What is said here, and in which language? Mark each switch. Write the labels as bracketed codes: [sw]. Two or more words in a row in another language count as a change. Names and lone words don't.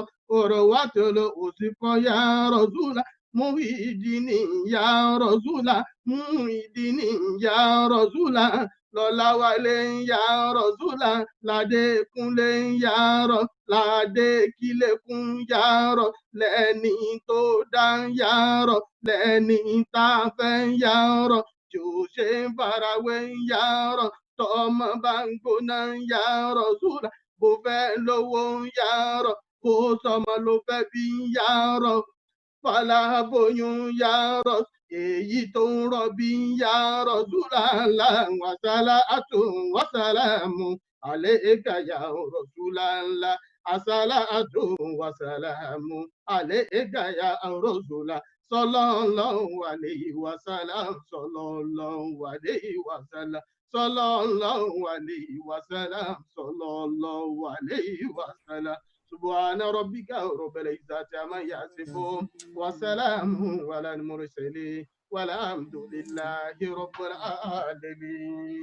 [ar] عروة الوثقى يا رسول الله. محي الدين يا رسول الله. محي الدين يا رسول الله. Lọ́láwálé يا رسول الله. Ládékúnlé يا رسول الله. Ládékílékún يا رسول الله. [yo] Lẹ́ni tó dá [ar] يا رسول الله. [yo] Lẹ́ni tá a fẹ́ [ar] يا رسول الله. [yo] Jò ṣe farawé [ar] يا رسول الله. [yo] Tọ́mọ bá ń gbóná [ar] يا رسول الله. [yo] Bó fẹ́ lówó [ar] يا رسول الله. [yo] Bó sọmọ ló fẹ́ bí [ar] يا رسول الله. [yo] Fàlàbóyún [ar] يا رسول الله. [yo] Èyí tó ń rọbí [ar] يا رسول الله. والصلاة والسلام عليك يا رسول الله. الصلاة والسلام عليك يا رسول الله. صلى الله عليه وسلم. صلى الله عليه وسلم. صلى الله عليه وسلم. صلى الله عليه وسلم. سبحان ربك رب العزة عما يصفون وسلام على المرسلين والحمد لله رب العالمين.